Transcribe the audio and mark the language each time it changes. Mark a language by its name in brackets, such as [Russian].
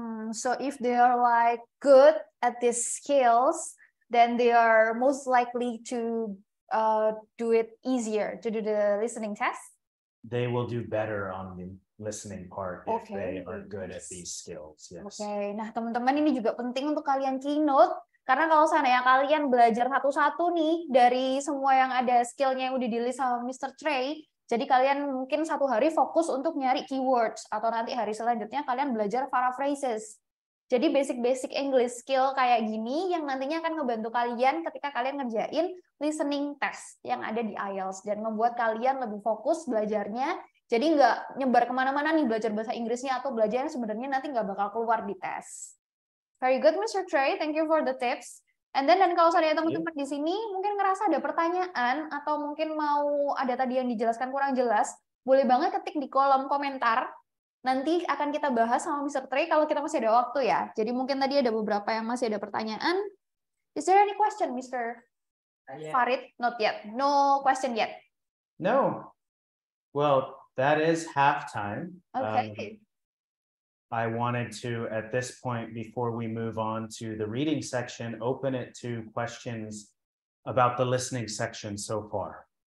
[English] So if they are like good at these skills, then they are most likely to do it easier to do the listening test. They will do better on the listening part if they are good at these skills. Yes. [Indonesian] Oke, nah teman-teman ini juga penting untuk kalian keynote. Karena kalau seandainya kalian belajar satu-satu nih dari semua yang ada skillnya yang udah di-list sama Mr. Trey, jadi kalian mungkin satu hari fokus untuk nyari keywords, atau nanti hari selanjutnya kalian belajar paraphrases. Jadi basic-basic English skill kayak gini yang nantinya akan ngebantu kalian ketika kalian ngerjain listening test yang ada di IELTS dan membuat kalian lebih fokus belajarnya. Jadi nggak nyebar kemana-mana nih belajar bahasa Inggrisnya atau belajar yang sebenarnya nanti nggak bakal keluar di tes. [English] Very good, Mr. Trey. Thank you for the tips. And then [Indonesian] kalau seandainya teman-teman di sini mungkin ngerasa ada pertanyaan atau mungkin mau ada tadi yang dijelaskan kurang jelas, boleh banget ketik di kolom komentar. Nanti akan kita bahas sama Mr. Trey kalau kita masih ada waktu ya. Jadi mungkin tadi ada beberapa yang masih ada pertanyaan. [English] Is there any question, Mr. Farid? Not yet. No question yet. No. Well, that is halftime. Okay. I wanted to, at this point, before we move on to the reading section, open it to questions about the listening section so far.